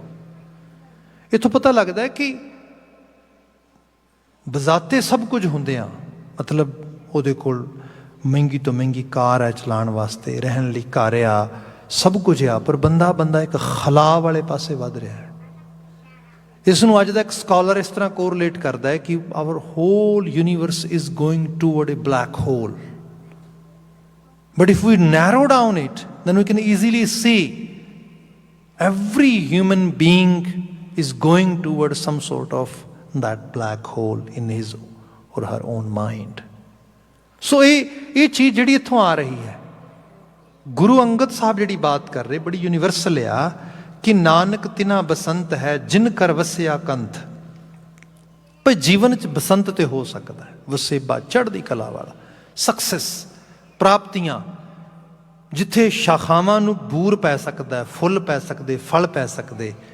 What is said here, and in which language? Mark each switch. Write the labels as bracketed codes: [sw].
[pa] ਉਹ ਇੱਥੋਂ ਪਤਾ ਲੱਗਦਾ ਹੈ ਕਿ ਬਜ਼ਾਤੇ ਸਭ ਕੁਝ ਹੁੰਦਿਆਂ, ਮਤਲਬ ਉਹਦੇ ਕੋਲ ਮਹਿੰਗੀ ਤੋਂ ਮਹਿੰਗੀ ਕਾਰ ਹੈ ਚਲਾਉਣ ਵਾਸਤੇ, ਰਹਿਣ ਲਈ ਘਰ ਆ, ਸਭ ਕੁਝ ਆ, ਪਰ ਬੰਦਾ ਇੱਕ ਖਲਾਅ ਵਾਲੇ ਪਾਸੇ ਵੱਧ ਰਿਹਾ ਹੈ। ਇਸ ਨੂੰ ਅੱਜ ਦਾ ਇੱਕ ਸਕਾਲਰ ਇਸ ਤਰ੍ਹਾਂ ਕੋਰਿਲੇਟ ਕਰਦਾ ਹੈ ਕਿ [en] Our whole universe is going toward a black hole. But if we narrow down it, then we can easily see every human being is going towards some sort of that black hole in his or her own mind. [pa] So ਇਹ ਚੀਜ਼ ਜਿਹੜੀ ਇੱਥੋਂ ਆ ਰਹੀ ਹੈ, ਗੁਰੂ ਅੰਗਦ ਸਾਹਿਬ ਜਿਹੜੀ ਬਾਤ ਕਰ ਰਹੇ ਬੜੀ ਯੂਨੀਵਰਸਲ ਆ ਕਿ ਨਾਨਕ ਤਿਨਾ ਬਸੰਤ ਹੈ ਜਿਨ ਕਰ ਵਸਿਆ ਕੰਥ। ਪਰ ਜੀਵਨ 'ਚ ਬਸੰਤ ਤੇ ਹੋ ਸਕਦਾ ਹੈ, ਵਸੇਬਾ, ਚੜ੍ਹਦੀ ਕਲਾ ਵਾਲਾ, ਸਕਸੈਸ, ਪ੍ਰਾਪਤੀਆਂ, ਜਿੱਥੇ ਸ਼ਾਖਾਵਾਂ ਨੂੰ ਬੂਰ ਪੈ ਸਕਦਾ, ਫੁੱਲ ਪੈ ਸਕਦੇ, ਫਲ ਪੈ ਸਕਦੇ।